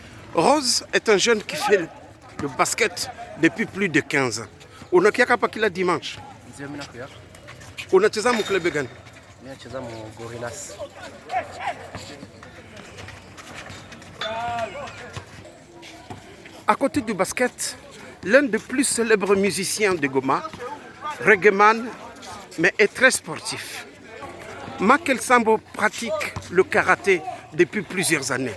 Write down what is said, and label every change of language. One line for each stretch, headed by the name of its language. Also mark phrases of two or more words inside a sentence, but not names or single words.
French: Rose est un jeune qui fait le basket depuis plus de 15 ans.
Swahili: Unakiaka hapa kila dimanche. Ndio mimi nakuya. Unacheza mu club gani? Mimi nacheza mu Gorillas.
French: À côté du basket, l'un des plus célèbres musiciens de Goma, reggaeman, mais est très sportif. Makel Sambo pratique le karaté depuis plusieurs années.